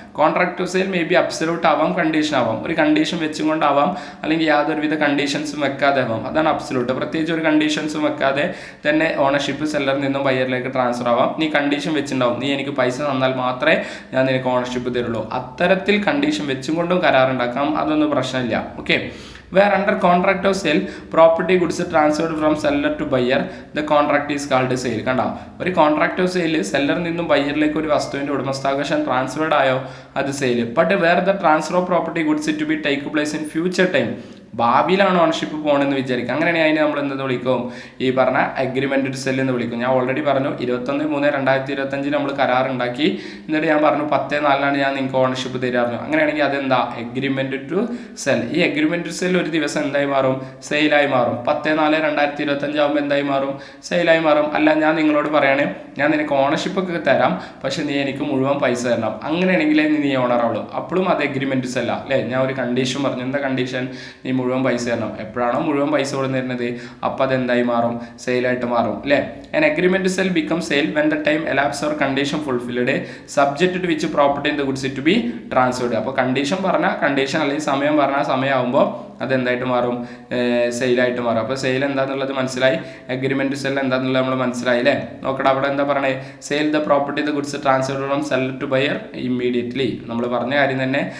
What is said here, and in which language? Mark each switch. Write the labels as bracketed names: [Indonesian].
[English] contract of sale may be absolute [Malayalam] ആവാം, condition ആവാം. ഒരു കണ്ടീഷൻ വെച്ചും കൊണ്ടാവാം, അല്ലെങ്കിൽ യാതൊരുവിധ കണ്ടീഷൻസും വെക്കാതെ ആവാം. അതാണ് അബ്സലൂട്ട്. പ്രത്യേകിച്ച് ഒരു കണ്ടീഷൻസും വെക്കാതെ തന്നെ ഓണർഷിപ്പ് സെല്ലറിൽ നിന്നും ബയ്യറിലേക്ക് ട്രാൻസ്ഫർ ആവാം. നീ കണ്ടീഷൻ വെച്ചിട്ടുണ്ടാവും, നീ എനിക്ക് പൈസ തന്നാൽ മാത്രമേ ഞാൻ നിനക്ക് ഓണർഷിപ്പ് തരുള്ളൂ. അത്തരത്തിൽ കണ്ടീഷൻ വെച്ചും കൊണ്ടും കരാറുണ്ടാക്കാം, അതൊന്നും പ്രശ്നമില്ല. [English] Okay, where under contract of sale property goods transferred from seller to buyer, the contract is called sale. [Malayalam] കണ്ടോ, ഒരു കോൺട്രാക്ട് ഓഫ് സെയിൽ സെല്ലറിൽ നിന്നും ബയ്യറിലേക്ക് ഒരു വസ്തുവിൻ്റെ ഉടമസ്ഥാവകാശം ട്രാൻസ്ഫേർഡ് ആയോ, അത് sale. [English] but where the transfer of property goods to be take place in future time, [Malayalam] ഭാവിയിലാണ് ownership പോകണമെന്ന് വിചാരിക്കുക. അങ്ങനെയാണെങ്കിൽ അതിനെ നമ്മൾ എന്തെന്ന് വിളിക്കും? ഈ പറഞ്ഞ അഗ്രിമെൻറ്റ് ടു സെൽ എന്ന് വിളിക്കും. ഞാൻ ഓൾറെഡി പറഞ്ഞു 21/3/2025 നമ്മൾ കരാറുണ്ടാക്കി, എന്നിട്ട് ഞാൻ പറഞ്ഞു 10/4 ഞാൻ നിങ്ങൾക്ക് ഓണർഷിപ്പ് തരാറുണ്ട്. അങ്ങനെയാണെങ്കിൽ അതെന്താ? Agreement to cell. ഈ എഗ്രിമെൻറ്റ് ടു സെൽ ഒരു ദിവസം എന്തായി മാറും? സെയിലായി മാറും. 10/4/2025 ആകുമ്പോൾ എന്തായി മാറും? സെയിലായി മാറും. അല്ല, ഞാൻ നിങ്ങളോട് പറയണേ, ഞാൻ നിനക്ക് ഓണർഷിപ്പ് ഒക്കെ തരാം, പക്ഷെ നീ എനിക്ക് മുഴുവൻ പൈസ തരണം. അങ്ങനെയാണെങ്കിലേ നീ ഓണർ ആവുള്ളൂ. അപ്പോഴും അത് എഗ്രിമെൻറ്റ് സെല്ല അല്ലേ? ഞാൻ ഒരു കണ്ടീഷൻ പറഞ്ഞു. എന്താ കണ്ടീഷൻ? നീ മുഴുവൻ പൈസ തരണം. എപ്പോഴാണോ മുഴുവൻ പൈസ കൊടുത്ത് തരുന്നത്, അപ്പോൾ അതെന്തായി മാറും? സെയിലായിട്ട് മാറും അല്ലേ? [English] An agreement to sell becomes sale when the time elapsed or condition fulfilled, subject to which property in the goods to be transferred. [Malayalam] അപ്പോൾ കണ്ടീഷൻ പറഞ്ഞാൽ കണ്ടീഷൻ, അല്ലെങ്കിൽ സമയം പറഞ്ഞാൽ സമയമാകുമ്പോൾ അതെന്തായിട്ട് മാറും? സെയിലായിട്ട് മാറും. അപ്പോൾ സെയിൽ എന്താണെന്നുള്ളത് മനസ്സിലായി, അഗ്രിമെൻറ്റ് സെൽ എന്താണെന്നുള്ളത് നമ്മൾ മനസ്സിലായി അല്ലേ? നോക്കട്ടെ, അവിടെ എന്താ പറയണേ? [English] Sale the property the goods transfer from seller to buyer immediately. [Malayalam] നമ്മൾ പറഞ്ഞ കാര്യം തന്നെ.